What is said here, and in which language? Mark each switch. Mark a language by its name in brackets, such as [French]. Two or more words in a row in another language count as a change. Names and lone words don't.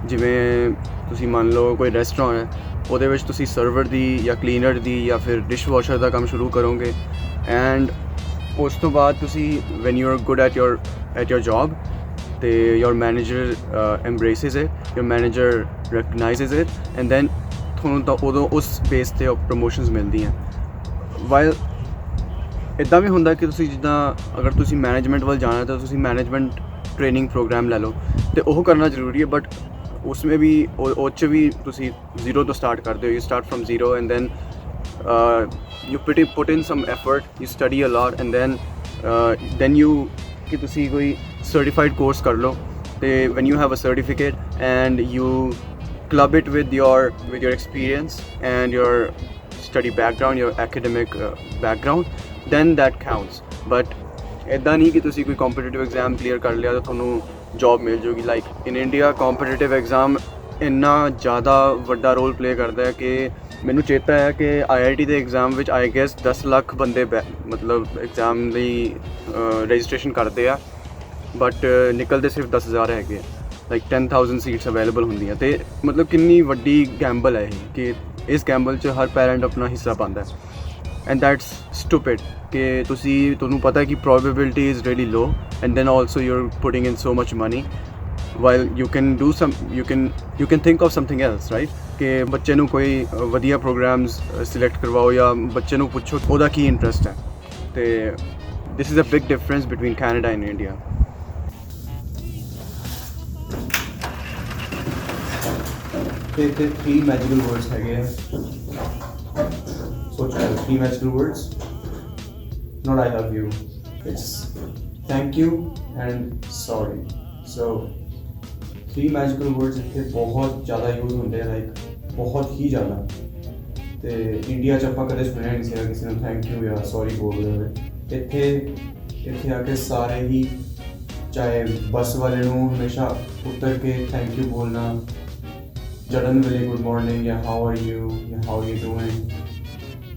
[Punjabi] ਜਿਵੇਂ ਤੁਸੀਂ ਮੰਨ ਲਓ ਕੋਈ ਰੈਸਟੋਰੈਂਟ ਹੈ, ਉਹਦੇ ਵਿੱਚ ਤੁਸੀਂ ਸਰਵਰ ਦੀ ਜਾਂ ਕਲੀਨਰ ਦੀ ਜਾਂ ਫਿਰ [English] dish washer [Punjabi] ਦਾ ਕੰਮ ਸ਼ੁਰੂ ਕਰੋਗੇ ਐਂਡ ਉਸ ਤੋਂ ਬਾਅਦ ਤੁਸੀਂ [English] when you are good at your job [Punjabi] ਤੇ [English] your manager embraces it, your manager recognizes it and then [Punjabi] ਤੁਹਾਨੂੰ ਤਾਂ ਉਦੋਂ ਉਸ ਬੇਸ 'ਤੇ ਪ੍ਰਮੋਸ਼ਨਸ ਮਿਲਦੀਆਂ। ਵਾਈਲ ਇੱਦਾਂ ਵੀ ਹੁੰਦਾ ਕਿ ਤੁਸੀਂ ਜਿੱਦਾਂ ਅਗਰ ਤੁਸੀਂ ਮੈਨੇਜਮੈਂਟ ਵੱਲ ਜਾਣਾ ਤਾਂ ਤੁਸੀਂ [English] management training program [Punjabi] ਲੈ ਲਓ ਤੇ ਉਹ ਕਰਨਾ ਜ਼ਰੂਰੀ ਹੈ ਬਟ [Hindi] उसमें भी [Punjabi] ਉਹ 'ਚ ਵੀ ਤੁਸੀਂ ਜ਼ੀਰੋ ਤੋਂ ਸਟਾਰਟ ਕਰਦੇ ਹੋ। [English] You start from zero and then you put in some effort, you study a lot and then you [Punjabi] ਕਿ ਤੁਸੀਂ ਕੋਈ [English] certified course [Punjabi] ਕਰ ਲਓ ਤੇ [English] when you have a certificate and you club it with your experience and your study background, your academic background, then that counts। [Punjabi] but ਇੱਦਾਂ ਨਹੀਂ ਕਿ ਤੁਸੀਂ ਕੋਈ [English] competitive exam clear [Punjabi] ਕਰ ਲਿਆ ਤਾਂ ਤੁਹਾਨੂੰ ਜੌਬ ਮਿਲ ਜਾਊਗੀ। [English] Like in India competitive exam [Punjabi] ਇੰਨਾ ਜ਼ਿਆਦਾ ਵੱਡਾ [English] role play [Punjabi] ਕਰਦਾ ਹੈ ਕਿ ਮੈਨੂੰ ਚੇਤਾ ਹੈ ਕਿ IIT ਦੇ ਐਗਜ਼ਾਮ ਵਿੱਚ [English] I guess [Punjabi] 10 ਲੱਖ ਬੰਦੇ ਮਤਲਬ ਐਗਜ਼ਾਮ ਲਈ ਰਜਿਸਟ੍ਰੇਸ਼ਨ ਕਰਦੇ ਆ, ਬਟ ਨਿਕਲਦੇ ਸਿਰਫ 10,000 ਹੈਗੇ ਆ। ਲਾਈਕ 10,000 [English] seats available [Punjabi] ਹੁੰਦੀਆਂ, ਅਤੇ ਮਤਲਬ ਕਿੰਨੀ ਵੱਡੀ ਗੈਂਬਲ ਹੈ ਇਹ ਕਿ ਇਸ ਗੈਂਬਲ 'ਚ ਹਰ ਪੈਰੈਂਟ ਆਪਣਾ ਹਿੱਸਾ ਪਾਉਂਦਾ [English] and that's stupid [Punjabi] ਕਿ ਤੁਹਾਨੂੰ ਪਤਾ ਹੈ ਕਿ [English] probability is really low and then also you are putting in so much money while you can do some you can think of something else, right? [Punjabi] ਕਿ ਬੱਚੇ ਨੂੰ ਕੋਈ ਵਧੀਆ [English] programs select [Punjabi] ਕਰਵਾਓ ਜਾਂ ਬੱਚੇ ਨੂੰ ਪੁੱਛੋ ਉਹਦਾ ਕੀ ਇੰਟਰਸਟ ਹੈ। [English] ਅਤੇ this is a big difference between Canada and India. [Punjabi] ਤੇ ਇੱਥੇ 3 [English] magical words [Punjabi] ਹੈਗੇ ਆ, ਸੋਚੋ 3 [English] magical words, not I love you, it's thank you and sorry। [Punjabi] so 3 [English] magical words [Punjabi] ਇੱਥੇ ਬਹੁਤ ਜ਼ਿਆਦਾ ਯੂਜ਼ ਹੁੰਦੇ ਆ, ਲਾਈਕ ਬਹੁਤ ਹੀ ਜ਼ਿਆਦਾ। ਅਤੇ ਇੰਡੀਆ 'ਚ ਆਪਾਂ ਕਦੇ ਸੁਣਿਆ ਨਹੀਂ ਸੀਗਾ ਕਿਸੇ ਨੂੰ [English] thank you [Punjabi] ਜਾਂ ਸੌਰੀ ਬੋਲਦੇ ਹੋਏ। ਇੱਥੇ ਆ ਕੇ ਸਾਰੇ ਹੀ, ਚਾਹੇ ਬੱਸ ਵਾਲੇ ਨੂੰ ਹਮੇਸ਼ਾ ਉੱਤਰ ਕੇ [English] thank you [Punjabi] ਬੋਲਣਾ, ਚੜ੍ਹਨ ਵੇਲੇ [English] good morning [Punjabi] ਜਾਂ [English] how are you [Punjabi] ਜਾਂ [English] how you doing.